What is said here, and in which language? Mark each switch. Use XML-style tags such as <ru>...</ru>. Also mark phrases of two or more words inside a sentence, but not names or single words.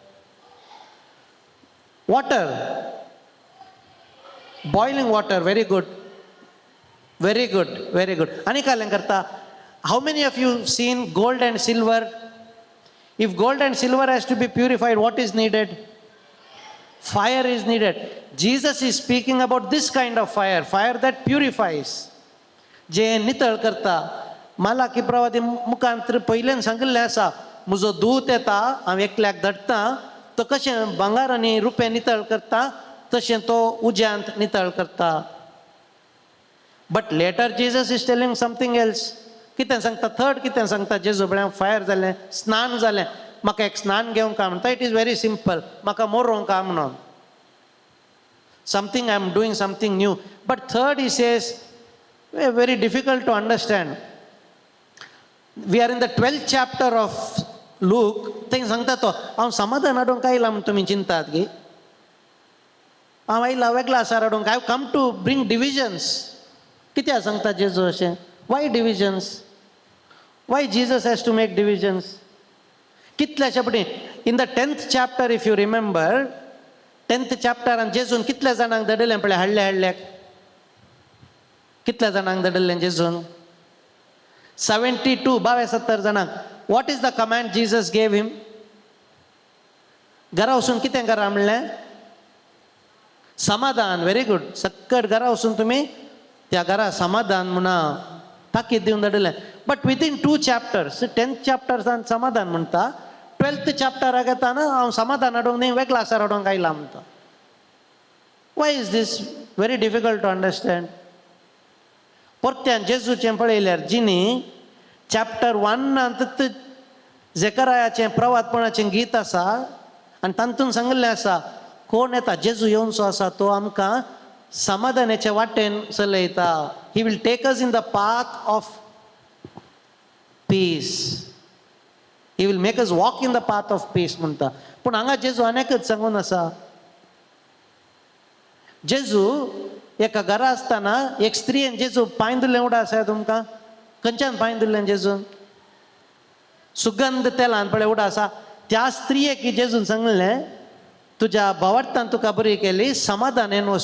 <en>Water, boiling water, very good, very good, very good.</en> <kok>Ani kalan karta.</kok> <en>How many of you seen gold and silver? If gold and silver has to be purified, what is needed? Fire is needed. Jesus is speaking about this kind of fire, fire that purifies.</en> <kok>जे नितळ करता. मालाकी प्रवादी मुखांतर पयल्यान सांगिल्लें आसा, म्हजो दूत येता, हांव एकल्याक धाडटा, तो कशें भांगार आनी रुपें नितळ करता तशें तो उज्यांत नितळ करता.</kok> <en>But later Jesus is telling something else.</en> <kok>कितें सांगता? थर्ड कितें सांगता जेजू म्हळ्यार फायर जालें, स्नान जालें, म्हाका एक स्नान घेवंक काय म्हणटा.</kok> <en>It is very simple.</en> <kok>म्हाका मोरूंक काय म्हणून.</kok> <en>Something I am doing something new. But third he says very difficult to understand. We are in the 12th chapter of Luke.</en> <kok>थंय सांगता तो, हांव समाधान हाडूंक आयला म्हण तुमी चिंतात गे. हांव आयला वेगळा आसा हाडूंक.</kok> <en>I come to bring divisions. कित्याक सांगता जेजू अशें? Why divisions? Why Jesus has to make divisions?</en> <kok>कितल्याशे पटी</kok> <en>in the 10th chapter if you remember,</en> <kok>10th chapter जेजून कितल्या जाणांक धाडिल्लें पळय हाडल्याक? कितल्या जाणांक धाडिल्लें जेजून? 72, 72 जाणांक.</kok> <en>What is the command Jesus gave him?</en> <kok>घरा वचून कितें करा म्हणलें?</kok> <en>समाधान. very good.</en> <kok>सक्कट घरा वचून तुमी त्या घरा समाधान म्हणा ताकीद दिवन धाडिल्लें.</kok> <en>But within 2 chapters,</en> <kok>10th chapter समाधान म्हणटा, 12th chapter येताना हांव समाधान हाडूंक न्ही, वेगळा आसार हाडूंक आयला म्हणटा.</kok> <en>Why is this? Very difficult to understand.</en> <kok>परत्यान जेजूचें पळयल्यार जिनी चॅप्टर 1 झेकरायाचें प्रवादपणाचें गीत आसा आनी तातूंत सांगिल्लें आसा कोण येता? जेजू येवनचो आसा, तो आमकां समाधानाच्या वाटेन चलयता.</kok> <en>He will take us in the path of peace. He will make us walk in the path of peace म्हणटा.</en> <kok>पूण हांगा जेजू आनीकच सांगून आसा. जेजू एका घरा आसतना एक स्त्रीयेन जेजू पांय धुल्लें उडा आसा तुमकां? खंयच्यान पांय धुल्लें जेजून? सुगंध तेलान पळय उडा आसा. त्या स्त्रियेक जेजून सांगलें, तुज्या भावार्थान तुका बरी केली, समाधानेन वच.</kok>